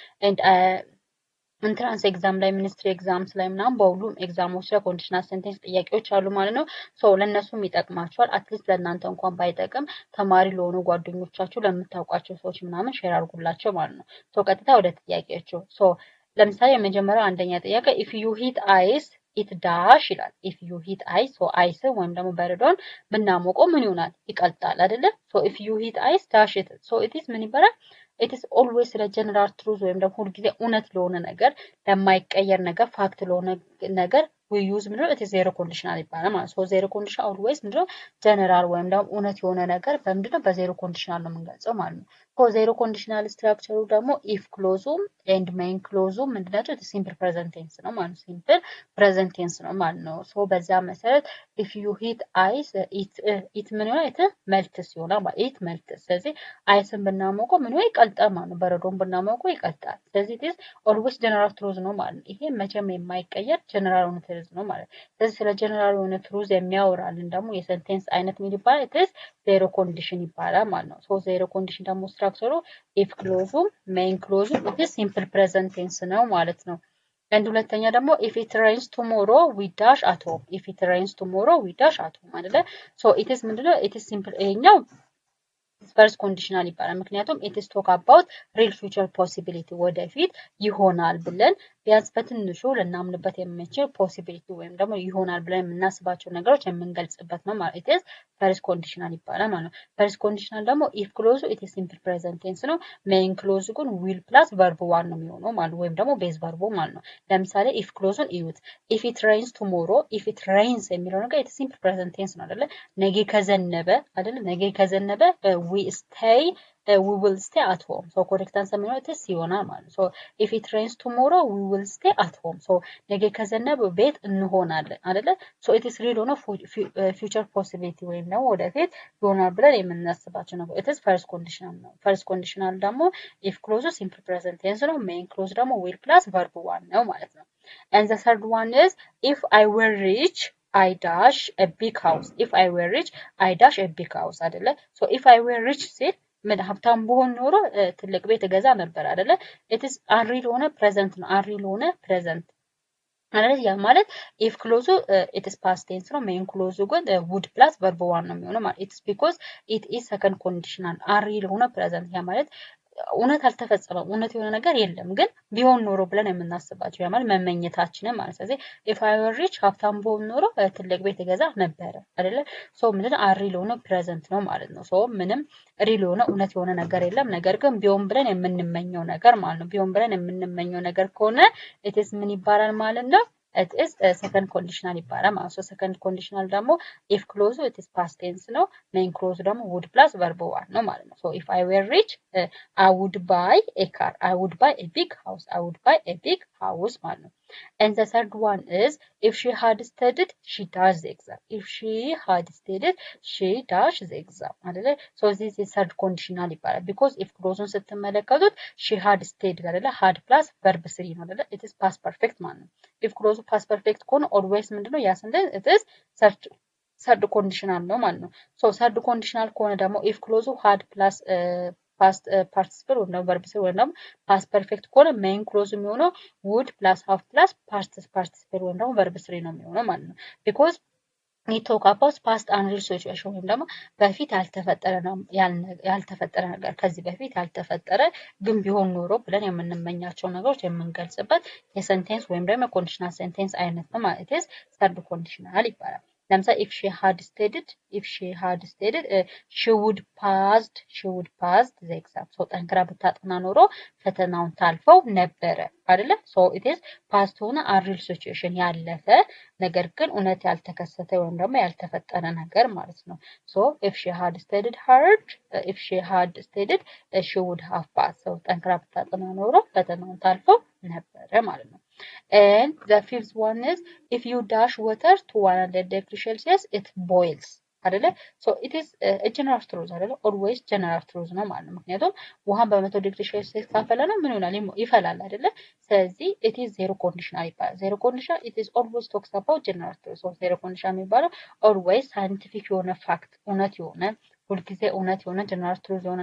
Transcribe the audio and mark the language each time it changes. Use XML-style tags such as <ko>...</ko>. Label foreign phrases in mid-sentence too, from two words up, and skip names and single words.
<en>entrance exam</en> <am>ላይ</am> <en>ministry exams</en> <am>ላይ ምናምን በሁሉም ኤግዛሞች ላይ</am> <en>conditional sentence</en> <am>ጥያቄዎች አሉ ማለት ነው። ለእነሱም ይጠቅማቸዋል። አትሊስት ለእናንተ እንኳን ባይጠቅም ተማሪ ለሆኑ ጓደኞቻችሁ ለምታውቋቸው ሰዎች ምናምን ሼር አድርጉላቸው ማለት ነው። ቀጥታ ወደ ጥያቄያቸው ለምሳሌ የመጀመሪያው አንደኛ ጥያቄ</am> <en>if you heat ice it dash</en> <am>ይላል።</am> <en>if you heat ice ice</en> <am>ወይም ደግሞ በረዶን ብናሞቀው ምን ይሆናል? ይቀልጣል አይደለ?</am> <en>if you heat ice dash it it</en> <am>ምን ይባላል?</am> <en>it is always</en> <am>ስለ</am> <en>general truth</en> <am>ወይም ደግሞ ሁልጊዜ እውነት ለሆነ ነገር ለማይቀየር ነገር ፋክት ለሆነ ነገር</am> <en>we use</en> <am>ምንድነው</am> <en>it is zero conditional</en> <am>ይባላል ማለት ነው።</am> <en>zero conditional always</en> <am>ምንድነው ጀነራል ወይም ደግሞ እውነት የሆነ ነገር በምንድነው በዜሮ ኮንዲሽናል ነው የምንገልጸው ማለት ነው።</am> <en>zero conditional</en> <am>ስትራክቸሩ ደግሞ if ክሎዙም</am> <en>and main</en> <am>ክሎዙም ምንድናቸው?</am> <en>it is simple present tense</en> <am>ነው ማለት ነው።</am> <en>simple present tense</en> <am>ነው ማለት ነው። በዛ መሰረት</am> <en>if you heat ice it</en> <am>ምን ይሆናል?</am> <en>it melts</en> <am>ይሆናል ማለት</am> <en>it melts።</en> <am>ስለዚህ አይስን ብናሞቀው ምን ይሆናል? ይቀልጣል ማለት ነው። በረዶን ብናሞቀው ይቀልጣል። ስለዚህ</am> <en>it is always general truth</en> <am>ነው ማለት ነው። ይሄ መቼም የማይቀየር ጀነራል እውነት ነው ማለት ነው። ስለዚህ ስለ ጀነራል የሆነ ትሩዝ የሚያወራልን ደግሞ የሴንቴንስ አይነት ምን ይባላል?</am> <en>it is zero condition</en> <am>ይባላል ማለት ነው።</am> <en>zero condition</en> <am>ደግሞ ስትራክቸሩ</am> <en>if ክሎዙም ሜይን ክሎዙም it is simple present tense</en> <am>ነው ማለት ነው። አንድ ሁለተኛ ደግሞ</am> <en>if it rains tomorrow we dash at home if it rains tomorrow we dash at home አይደለ? it is ምንድነው? it is simple</en> <am>ይሄኛው</am> <en>first conditional</en> <am>ይባላል። ምክንያቱም</am> <en>it is talk about real future possibility</en> <am>ወደፊት ይሆናል ብለን ቢያንስ በትንሹ ልናምንበት የምንችል ፖሲቢሊቲ ወይም ደግሞ ይሆናል ብለን የምናስባቸው ነገሮች የምንገልጽበት ነው ማለት</am> <en>it is first conditional</en> <am>ይባላል ማለት ነው።</am> <en>first conditional</en> <am>ደግሞ if ክሎዙ</am> <en>it is simple present tense</en> <am>ነው። ሜይን ክሎዙ ግን</am> <en>will plus verb one</en> <am>ነው የሚሆነው ማለት ወይም ደግሞ ቤዝ ቨርቡ ማለት ነው። ለምሳሌ if ክሎዙን እዩት</am> <en>if it rains tomorrow if it rains</en> <am>የሚለው ነገር</am> <en>it is simple present tense</en> <am>ነው አይደለ? ነገ ከዘነበ አይደለ? ነገ ከዘነበ</am> <en>we will stay at home correct answer</en> <am>የሚሆነው</am> <en>it is</en> <am>ይሆናል ማለት ነው።</am> <en>if it rains tomorrow we will stay at home</en> <am>ነገ ከዘነበ ቤት እንሆናለን አይደለ?</am> <en>it is real ሆኖ future possibility</en> <am>ወይም ደግሞ ወደፊት ይሆናል ብለን የምናስባቸው ነው።</am> <en>it is first conditional ነው። first conditional ደግሞ if clause simple present tense ነው። main clause ደግሞ will plus verb one</en> <am>ነው ማለት ነው።</am> <en>and the third one is if I were rich I dash a big house if I were rich I dash a big house አይደለ? if I were rich</en> <am>ሲል ምን ሀብታም ብሆን ኖሮ ትልቅ ቤት እገዛ ነበር አይደለ?</am> <en>it is unreal</en> <am>ሆነ present ነው። unreal ሆነ present ማለት ያ ማለት if ክሎዙ</am> <en>it is past tense</en> <am>ነው። main ክሎዙ ግን</am> <en>would plus verb one</en> <am>ነው የሚሆነው ማለት</am> <en>it is because it is second conditional</en> <am>unreal ሆነ present ያ ማለት እውነት አልተፈጸመም። እውነት የሆነ ነገር የለም ግን ቢሆን ኖሮ ብለን የምናስባቸው ያ ማለት መመኘታችንን ማለት ስለዚህ</am> <en>if I were rich</en> <am>ሀብታም ብሆን ኖሮ ትልቅ ቤት እገዛ ነበረ አይደለ? ምንድን unreal ሆነ present ነው ማለት ነው። ምንም real ሆነ እውነት የሆነ ነገር የለም ነገር ግን ቢሆን ብለን የምንመኘው ነገር ማለት ነው። ቢሆን ብለን የምንመኘው ነገር ከሆነ</am> <en>it is</en> <am>ምን ይባላል ማለት ነው?</am> <en>it is second conditional</en> <am>ይባላል ማለት ነው።</am> <en>second conditional ደግሞ if ክሎዙ it is past tense ነው። main ክሎዙ ደግሞ would plus verb one</en> <am>ነው ማለት ነው።</am> <en>if I were rich I would buy a car I would buy a big house I would buy a big house</en> <am>ማለት ነው።</am> <en>and the third one is if she had studied she does the exam if she had studied she does the exam አይደለ? this is third conditional ይባላል because if</en> <am>ክሎዙን ስትመለከቱት</am> <en>she had studied አይደለ? had plus verb 3</en> <am>ነው አይደለ?</am> <en>it is past perfect</en> <am>ማለት ነው።</am> <en>if ክሎዙ past perfect ከሆነ always ምንድነው ያ sentence it is third conditional</en> <am>ነው ማለት ነው።</am> <en>third conditional</en> <am>ከሆነ ደግሞ</am> <en>if ክሎዙ had plus past participle</en> <am>ወይም ደግሞ</am> <en>verb</en> <am>ወይም ደግሞ</am> <en>past perfect ከሆነ main clause የሚሆነው would plus have plus past participle</en> <am>ወይም ደግሞ</am> <en>verb 3</en> <am>ነው የሚሆነው ማለት ነው።</am> <en>because we talk about past unreal situation</en> <am>ወይም ደግሞ በፊት ያልተፈጠረ ነገር ከዚህ በፊት ያልተፈጠረ ግን ቢሆን ኖሮ ብለን የምንመኛቸው ነገሮች የምንገልጽበት የሴንቴንስ ወይም ደግሞ ኮንዲሽናል ሴንቴንስ አይነት ነው ማለት ነው።</am> <en>third conditional</en> <am>ይባላል። ለምሳሌ</am> <en>if she had studied she would passed the exam</en> <am>so ጠንክራ ብታጠና ኖሮ ፈተናውን ታልፈው ነበረ አይደለ</am> <en>so it is past</en> <am>ሆነ</am> <en>unreal situation</en> <am>ያለፈ ነገር ግን እውነት ያልተከሰተ ወይም ደግሞ ያልተፈጠረ ነገር ማለት ነው</am> <en>so if she had studied hard she would have passed</en> <am>so ጠንክራ ብታጠና ኖሮ ፈተናውን ታልፈው ነበረ ማለት ነው</am> <en>and the fifth one is if you dash water to 100 degrees Celsius it boils አይደለ so it is a general truth አይደለ always general truth</en> <am>ነው ማለት ነው ምክንያቱም ውሃን በ100 ዲግሪ ሴልሲየስ ካፈለነው ምን ይሆናል ይፈላል አይደለ ስለዚህ</am> <en>it is zero conditional ይባላል zero conditional it is always talks about general truth so zero conditional የሚባለው always scientific የሆነ fact</en> <am>እውነት የሆነ ሁልጊዜ እውነት የሆነ</am> <en>general truth የሆነ</en>